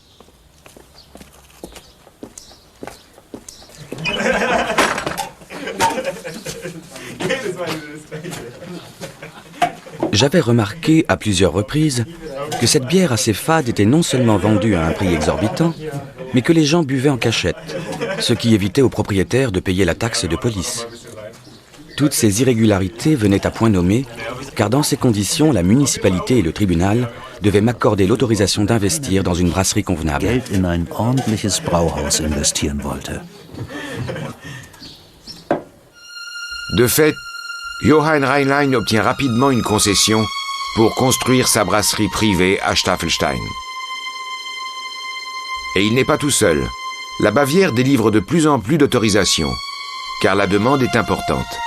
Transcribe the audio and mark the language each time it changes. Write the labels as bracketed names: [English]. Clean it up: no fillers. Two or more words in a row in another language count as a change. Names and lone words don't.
[French] J'avais remarqué à plusieurs reprises que cette bière assez fade était non seulement vendue à un prix exorbitant, mais que les gens buvaient en cachette, ce qui évitait aux propriétaires de payer la taxe de police. Toutes ces irrégularités venaient à point nommé, car dans ces conditions, la municipalité et le tribunal devaient m'accorder l'autorisation d'investir dans une brasserie convenable. [German] Geld in ein ordentliches Brauhaus investieren wollte. [French] De fait, Johann Rheinlein obtient rapidement une concession pour construire sa brasserie privée à Staffelstein. Et il n'est pas tout seul. La Bavière délivre de plus en plus d'autorisations, car la demande est importante.